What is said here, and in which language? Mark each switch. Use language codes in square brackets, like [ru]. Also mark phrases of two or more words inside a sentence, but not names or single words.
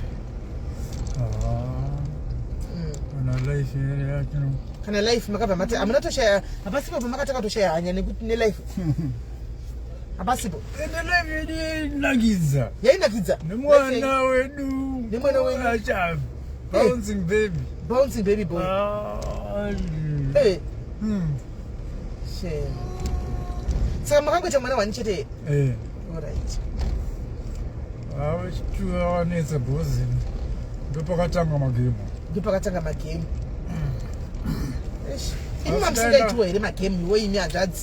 [sn] Kana life yakino. Kana life makabva mati amunatoshaya hapasipo pamakatokatoshaya hanya nekuti nelife. Hapasipo. Ende life inakidza. Yainakidza. Nemwana wedu. Nemwana wedu [en] achavi. Bouncing baby. Bouncing baby boy. Hey. Shame. [sn] Saka makangoita mwana wani chete. Alright. Chichuva wanetsa bhozi. Ndopakatanga magemu. Ndopakatanga magemu. Imi mamusingaitiwo here magemu iwo imi hanzvadzi.